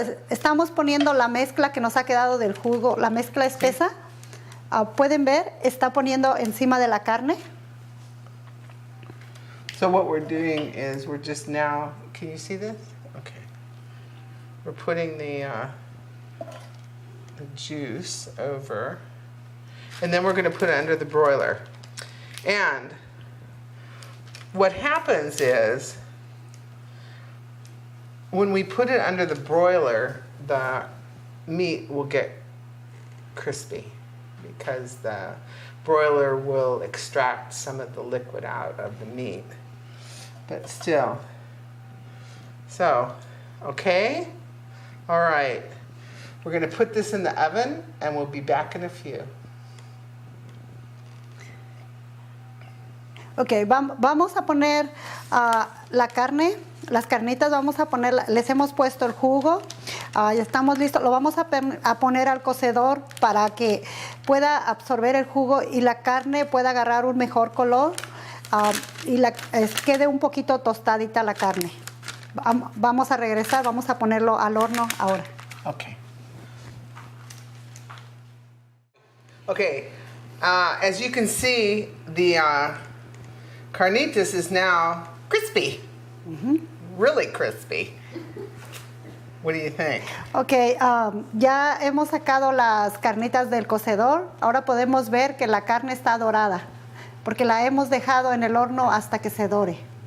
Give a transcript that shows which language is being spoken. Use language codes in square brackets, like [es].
[es] Estamos poniendo la mezcla que nos ha quedado del jugo, la mezcla espesa. Pueden ver, está poniendo encima de la carne. [en] So what we're doing is we're just now, can you see this? Okay. We're putting the juice over, and then we're going to put it under the broiler. And what happens is, when we put it under the broiler, the meat will get crispy, because the broiler will extract some of the liquid out of the meat. But still. So, okay? All right. We're going to put this in the oven, and we'll be back in a few. [es] Ok, vamos a poner la carne, las carnitas, vamos a poner, les hemos puesto el jugo, ya estamos listos, lo vamos a poner al cocedor para que pueda absorber el jugo y la carne pueda agarrar un mejor color y quede un poquito tostadita la carne. Vamos a regresar, vamos a ponerlo al horno ahora. [en] Okay. Okay, as you can see, the carnitas is now crispy. Mm-hmm. Really crispy. What do you think? [es] Ok, ya hemos sacado las carnitas del cocedor. Ahora podemos ver que la carne está dorada, porque la hemos dejado en el horno hasta que se dore.